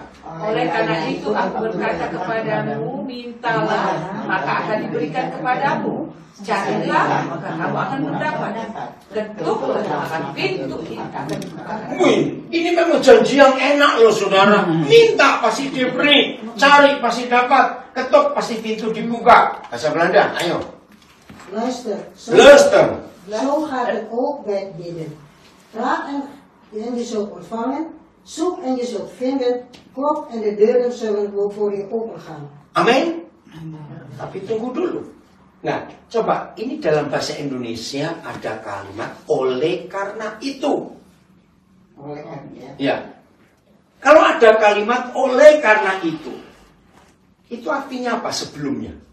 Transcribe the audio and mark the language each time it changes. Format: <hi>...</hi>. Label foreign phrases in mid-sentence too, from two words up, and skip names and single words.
<id>Oleh karena itu aku berkata kepadamu, mintalah, maka akan diberikan kepadamu. Carilah, maka kamu akan mendapat. Ketuklah, maka pintu itu akan dibukakan. Wih, ini memang janji yang enak loh saudara. Minta pasti diberi, cari pasti dapat, ketuk pasti pintu dibuka. Bahasa Belanda, ayo.</id> <nl>Luister. Luister. Zo gaat het ook bij het bidden. Vraag en je zult ontvangen. Zoek en je zult vinden. Klop en de deuren zullen voor je opengaan.</nl> <id>Amin. Tapi tunggu dulu. Nah, coba ini dalam bahasa Indonesia ada kalimat oleh karena itu. Oleh karena Ya. Kalau ada kalimat oleh karena itu artinya apa sebelumnya?</id>